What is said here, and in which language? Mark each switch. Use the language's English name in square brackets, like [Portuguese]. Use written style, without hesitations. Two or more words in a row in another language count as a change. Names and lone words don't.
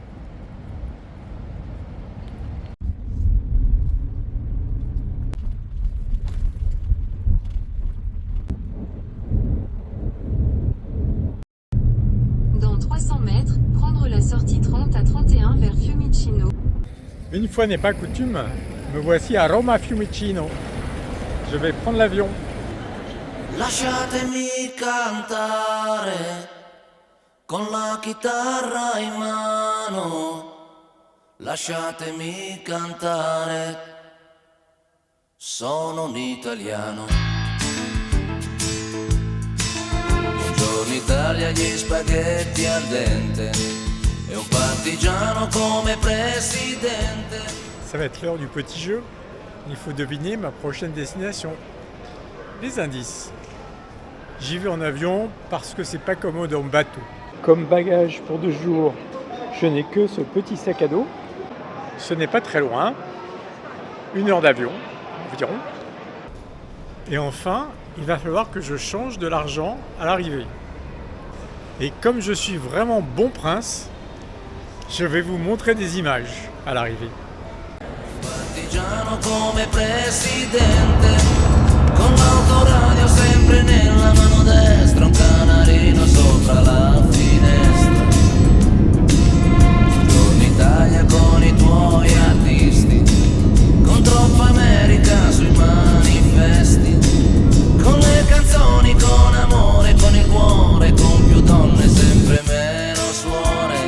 [French] Dans 300 mètres, prendre la sortie 30 à 31 vers Fiumicino. Une fois n'est pas coutume, me voici à Roma Fiumicino. Je vais prendre l'avion. [Italian] Lasciatemi cantare con la chitarra in mano. Lasciatemi cantare, sono un italiano. Buongiorno Italia, gli spaghetti al dente e un partigiano come presidente. [French] Ça va être l'heure du petit jeu. Il faut deviner ma prochaine destination. Les indices. J'y vais en avion parce que c'est pas commode en bateau. Comme bagage pour 2 jours, je n'ai que ce petit sac à dos. Ce n'est pas très loin. 1 heure d'avion environ. Et enfin, il va falloir que je change de l'argent à l'arrivée. Et comme je suis vraiment bon prince, je vais vous montrer des images à l'arrivée. [Italian] Partigiano come presidente, con l'autoradio sempre nella mano destra, un canarino sopra la finestra. Buongiorno Italia con i tuoi artisti, con troppa America sui manifesti, con le canzoni, con amore, con il cuore, con più donne, sempre meno suore.